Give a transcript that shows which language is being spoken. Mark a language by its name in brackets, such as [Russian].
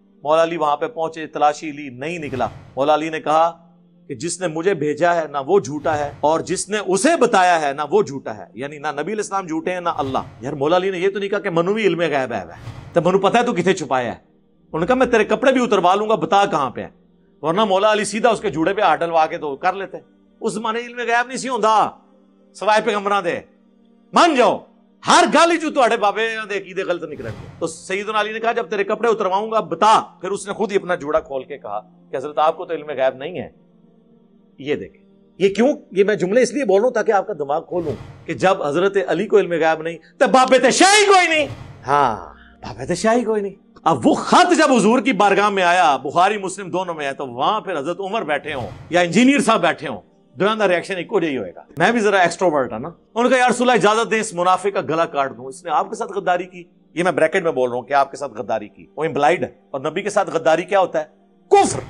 [Urdu] مولا علی وہاں پہ پہنچے، تلاشی لی، نہیں نکلا. مولا علی نے کہا کہ جس نے مجھے بھیجا ہے نہ وہ جھوٹا ہے اور جس نے اسے بتایا ہے نہ وہ جھوٹا ہے. یعنی نہ نبی علیہ السلام جھوٹے ہیں نہ اللہ. یار مولا علی نے یہ تو نہیں کہا کہ [Punjabi] منو بھی علم غیب ہے، تو منو پتا ہے تو کتنے چھپایا ہے. [Urdu] انہوں نے کہا میں تیرے کپڑے بھی اتروا لوں گا، بتا کہاں پہ ہے. ورنہ مولا علی سیدھا اس کے جوڑے پہ ہاتھ ڈلوا کے تو کر لیتے. [Punjabi] اس زمانے علم غیب نہیں سی ہوندا سوائے پیغمبراں دے. مان جاؤ ہر گل جو تہاڈے بابے دے عقیدے غلط نکلن گے. [Urdu] تو سیدنا علی نے کہا جب تیرے کپڑے اترواؤں گا بتا. پھر اس نے خود ہی اپنا جوڑا کھول کے کہا کہ حضرت آپ کو تو علم غیب نہیں ہے. یہ دیکھیں یہ کیوں، یہ میں جملے اس لیے بول رہا ہوں تاکہ آپ کا دماغ کھولوں کہ جب حضرت علی کو علم غیب نہیں تو [Punjabi] بابے تے شاہی کوئی نہیں. ہاں بابے تے شاہی کوئی نہیں. [Urdu] اب وہ خط جب حضور کی بارگاہ میں آیا، بخاری مسلم دونوں میں ہے، تو وہاں پھر حضرت عمر بیٹھے ہوں یا انجینئر صاحب بیٹھے ہوں، دونوں کا ریئیکشن ایک ہی ہوئے گا. میں بھی ذرا ایکسٹروورٹ ہوں نا. انہوں نے کہا یا رسول اللہ اجازت دیں اس منافق کا گلا کاٹ دوں، اس نے آپ کے ساتھ غداری کی. یہ میں بریکٹ میں بول رہا ہوں کہ آپ کے ساتھ غداری کی، وہ امپلائڈ ہے. اور نبی کے ساتھ غداری کیا ہوتا ہے؟ کفر.